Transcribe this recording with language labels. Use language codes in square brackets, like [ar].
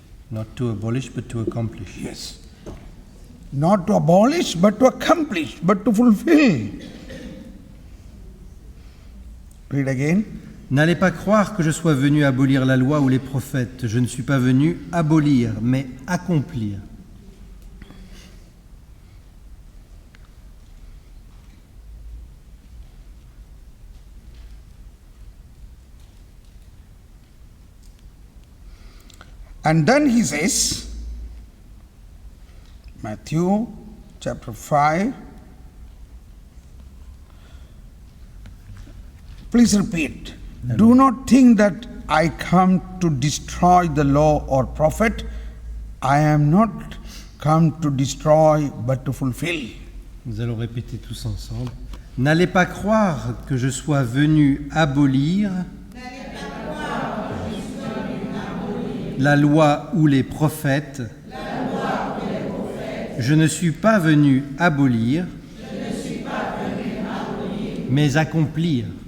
[en] Not to abolish, but to accomplish. Yes. Not to abolish, but to accomplish, but to fulfill. Read again. [fr] N'allez pas croire que je sois venu abolir la loi ou les prophètes. Je ne suis pas venu abolir, mais accomplir. [en] And then he says, Matthew chapter 5. Please repeat. Do not think that I come to destroy the law or prophet. I am not come to destroy but to fulfill. [fr] Nous allons répéter tous ensemble. N'allez pas croire que je sois venu abolir la loi ou les prophètes. Je ne suis pas venu abolir, mais accomplir.